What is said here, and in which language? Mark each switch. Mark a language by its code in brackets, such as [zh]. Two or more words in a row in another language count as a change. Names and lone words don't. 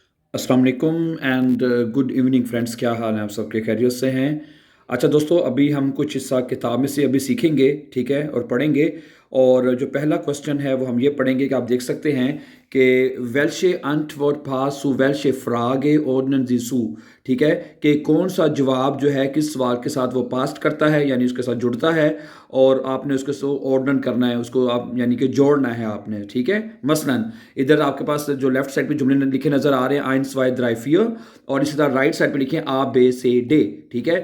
[ar] السلام عليكم [en] and good evening friends. [hi] क्या हाल है आप सबके? खैरियत से हैं? अच्छा दोस्तों, अभी हम कुछ हिस्सा किताब में से अभी सीखेंगे, ठीक है, और पढ़ेंगे। और जो पहला क्वेश्चन है वो हम ये पढ़ेंगे कि आप देख सकते हैं कि [de] welche Antwort passt zu welche Frage ordnen Sie zu, [hi] ठीक है, कि कौन सा जवाब जो है किस सवाल के साथ वो पास्ट करता है, यानी उसके साथ जुड़ता है। और आपने उसके साथ ऑर्डन करना है, उसको आप यानी कि जोड़ना है आपने, ठीक है। मसलन इधर आपके पास जो [en] left side [hi] पे जुमले लिखे नजर आ रहे हैं, आइन स्वाई द्राई फियर, और इसी तरह [en] right side [hi] पे लिखे आ बे से डे, ठीक है।